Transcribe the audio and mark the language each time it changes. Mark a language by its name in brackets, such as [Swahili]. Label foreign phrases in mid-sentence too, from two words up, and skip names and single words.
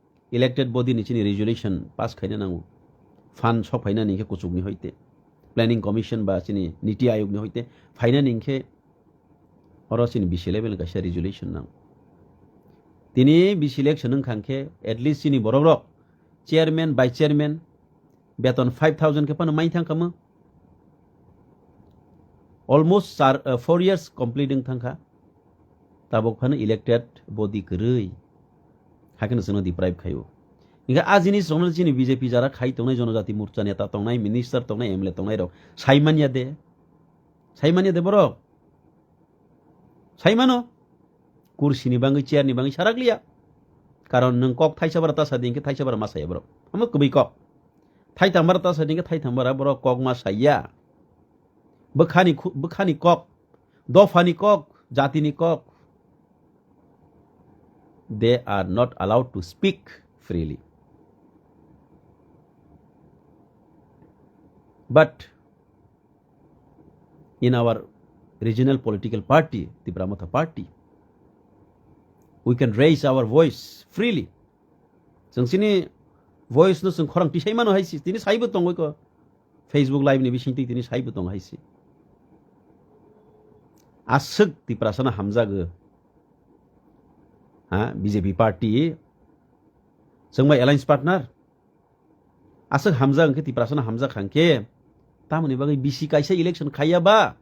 [English] elected body [Kok Borok] निचिनि [English] resolution pass [Kok Borok] खायनो नांगौ फान सब फायनानि इनखे कुचुकनि हयते [English] planning commission [Kok Borok] बा चिनि नीति आयोगनि हयते फायनानि इनखे अर चिनि बिसि लेभेल कायसा रेजुलेशन नांगौ तिनि बिसि इलेक्शन खांखे एटलिस्ट चिनि बरक [English] chairman vice chairman [Kok Borok] बेतन 5,000 के पानो माइ थांखामो [English] almost 4 years completing [Kok Borok] थांखा ताबक फानो [English] elected body [Kok Borok] गरै हाखिनो जोंनो डिप्राइभ खायो इनका आजिनि संनो चिनि बीजेपी जारा खाइ तंनाय जनजाति मोर्चा नेता तंनाय मिनिस्टार तंनाय एमएलए तंनाय रक साइमानिया दे बरक साइमानो कुर्सिनि बाङै चेयारनि बाङै साराग्लिया कारण नों कक थाइसाबार तासा दिंके थाइसाबार मासाया बरक हम कबै कक थाइथामबार तासा दिंके थाइथामबार बरक कक मासाया बखानि कक दफानि कक जातिनि कक [English] they are not allowed to speak freely. But in our regional political party, the Brahmata party, we can raise our voice freely. [Kok Borok] जोंसिनि voice no जों खरां तिसाइ मानो हाइसि तिनि साइबो दङ इको Facebook live नि बिसिंति तिनि साइबो दङ हाइसि आसक ति प्रासना हामजागो बीजेपी पार्टी जोंबा [English] alliance partner [Kok Borok] आसक हामजा अंके ति प्रासना हामजा खांके तामनि बागै बीसी कायसा इलेक्शन खायाबा